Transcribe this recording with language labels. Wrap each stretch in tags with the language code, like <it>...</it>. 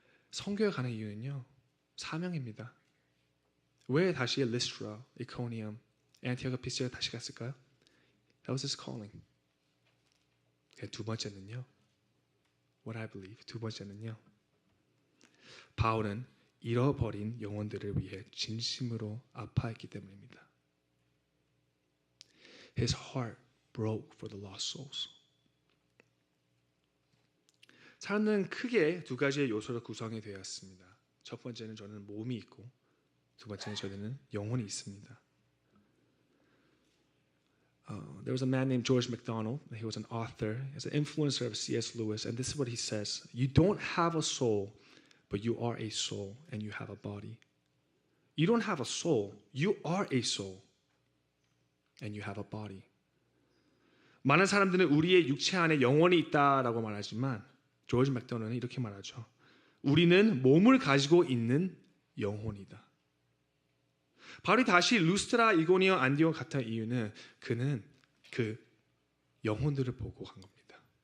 <ko>선교에 가는 이유는요. 사명입니다. 왜 다시 리스트라, 이코니엄, 안티오크 피시디아 다시 갔을까요?</ko> <en>That was his calling.</en> <ko>두 번째는요.</ko> <en>What I believe. 두 번째는요.</en> <ko>바울은 잃어버린 영혼들을 위해 진심으로 아파했기 때문입니다.</ko> <en>His heart broke for the lost souls.</en> <ko>사람은 크게 두 가지의 요소로 구성이 되었습니다. 첫 번째는 저는 몸이 있고 두 번째는 저는 영혼이 있습니다.</ko> <en>There was a man named George MacDonald. He was an author. He was an influencer of C.S. Lewis. And this is what he says. You don't have a soul, but you are a soul and you have a body. You don't have a soul. You are a soul and you have a body.</en> <ko>많은 사람들은 우리의 육체 안에 영혼이 있다라고 말하지만 조지 맥도널드는 이렇게 말하죠. 우리는 몸을 가지고 있는 영혼이다. 바울이 다시 루스트라, 이고니온, 안디옥 갔던 이유는 그는 그 영혼들을 보고 간 겁니다.</ko>